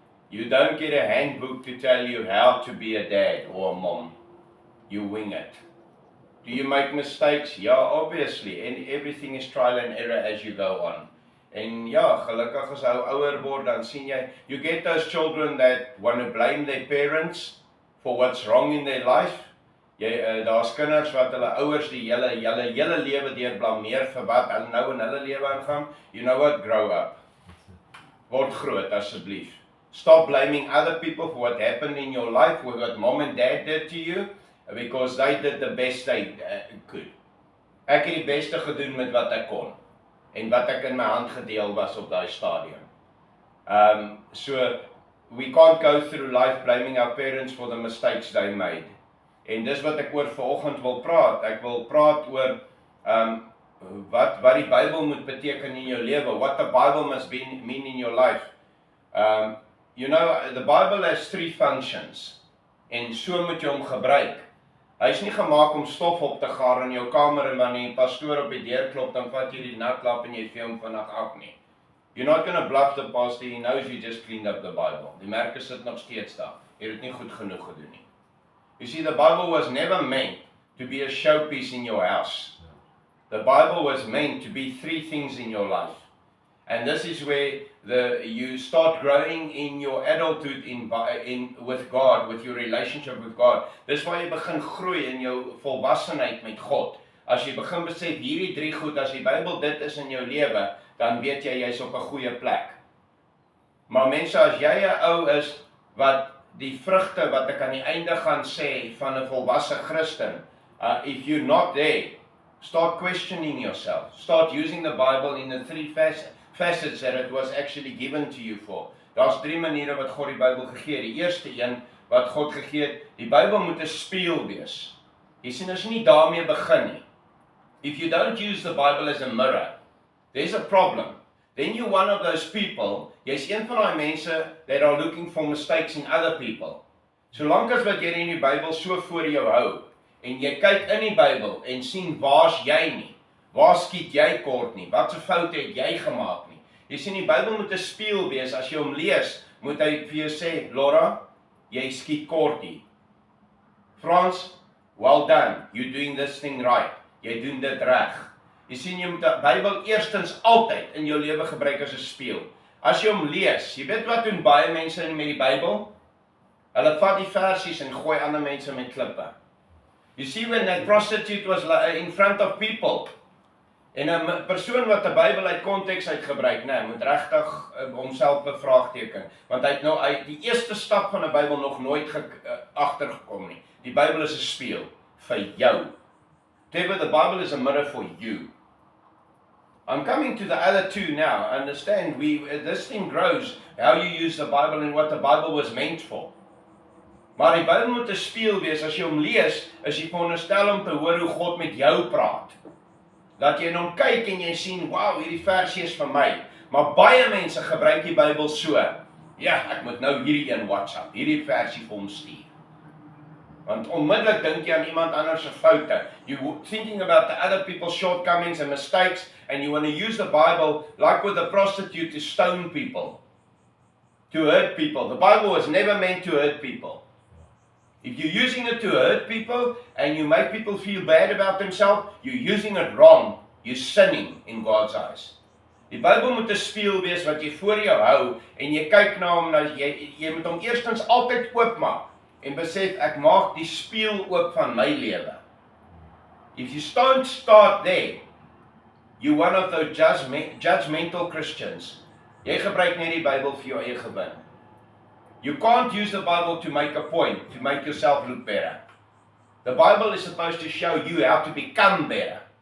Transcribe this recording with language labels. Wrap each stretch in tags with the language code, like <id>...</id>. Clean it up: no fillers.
<en>You don't get a handbook to tell you how to be a dad or a mom. You wing it. Do you make mistakes? Yeah, obviously. And everything is trial and error as you go on.</en> <af>En ja, gelukkig as jy ouer word, dan sien jy,</af> <en>you get those children that want to blame their parents for what's wrong in their life.</en> <af>Daar's kinders wat hulle ouers die hele lewe deur blameer vir wat hulle nou in hulle lewe aangaan.</af> <en>You know what? Grow up.</en> <af>Word groot asseblief.</af> <en>Stop blaming other people for what happened in your life, for what mom and dad did to you, because they did the best they could.</en> <af>Ek het die beste gedoen met wat ek kon en wat ek in my hand gedeel was op daai stadium.</af> <en>So we can't go through life blaming our parents for the mistakes they made.</en> <af>En dis wat ek oor vanoggend wil praat. Ek wil praat oor wat die Bybel moet beteken in jou lewe.</af> <en>What the Bible must mean in your life. You know, the Bible has 3 functions.</en> <af>En so moet jy hom gebruik. Hy is nie gemaak om stof op te gaar in jou kamer en wanneer die pastoor op die deur klop, dan vat jy die naklap en jy vee hom vandag af nie.</af> <en>You're not going to bluff the pastor, he knows you just cleaned up the Bible.</en> <af>Die merke sit nog steeds daar. Jy het dit nie goed genoeg gedoen nie.</af> <en>You see, the Bible was never meant to be a showpiece in your house. The Bible was meant to be 3 things in your life. And this is where you start growing in your adulthood with God, with your relationship with God.</en> <af>Dis waar jy begin groei in jou volwassenheid met God. As jy begin besef hierdie 3 goed, as die Bybel dit is in jou lewe, dan weet jy jy's op 'n goeie plek. Maar mense, as jy 'n ou is wat die vrugte wat ek aan die einde gaan sê van 'n volwasse Christen,</af> <en>if you're not there, start questioning yourself. Start using the Bible in the 3 facets that it was actually given to you for.</en> <af>Daar's 3 maniere wat God die Bybel gegee het. Die eerste een wat God gegee het, die Bybel moet 'n spieël wees. Jy sien, as jy nie daarmee begin nie.</af> <en>If you don't use the Bible as a mirror, there's a problem. Then you're one of those people,</en> <af>jy's een van daai mense</af> <en>that are looking for mistakes in other people.</en> <af>Solank as wat jy in die Bybel so voor jou hou, en jy kyk in die Bybel en sien waar's jy nie, waar skiet jy kort nie, wat se foute het jy gemaak nie. Jy sien, die Bybel moet 'n spieël wees. As jy hom lees, moet hy vir jou sê, Laura, jy skiet kort hier.</af> <en>Frans, well done, you're doing this thing right.</en> <af>Jy doen dit reg. Jy sien, jy moet die Bybel eerstens altyd in jou lewe gebruik as 'n spieël. As jy hom lees, jy weet wat doen baie mense met die Bybel? Hulle vat die versies en gooi ander mense met klippe.</af> <en>You see, when that prostitute was in front of people,</en> <af>en 'n persoon wat 'n Bybel uit konteks uitgebruik, moet regtig homself bevraagteken, want hy het die eerste stap van 'n Bybel nog nooit agtergekom nie. Die Bybel is 'n spieël vir jou.</af> <en>The Bible is a mirror for you. I'm coming to the other 2 now. Understand, this thing grows, how you use the Bible and what the Bible was meant for.</en> <af>Maar die Bybel moet 'n spieël wees. As jy hom lees, is jy veronderstel om te hoor hoe God met jou praat. Dat jy in hom kyk en jy sien, wow, hierdie versie is vir my. Maar baie mense gebruik die Bybel so. Ja, ek moet nou hierdie een WhatsApp, hierdie versie vir hom stuur. Want onmiddellik dink jy aan iemand anders se foute.</af> <en>You're thinking about the other people's shortcomings and mistakes, and you want to use the Bible, like with the prostitute, to stone people, to hurt people. The Bible was never meant to hurt people. If you're using it to hurt people, and you make people feel bad about themselves, you're using it wrong. You're sinning in God's eyes.</en> <af>Die Bybel moet 'n spieël wees wat jy voor jou hou, en jy kyk na hom, jy moet hom eerstens altyd oopmaak, en besef, ek maak die spieël oop van my lewe.</af> <en>If you don't start there, you're one of those judgmental Christians.</en> <af>Jy gebruik net die Bybel vir jou eie gewin.</af> <en>You can't use the Bible to make a point, to make yourself look better. The Bible is supposed to show you how to become better.</en>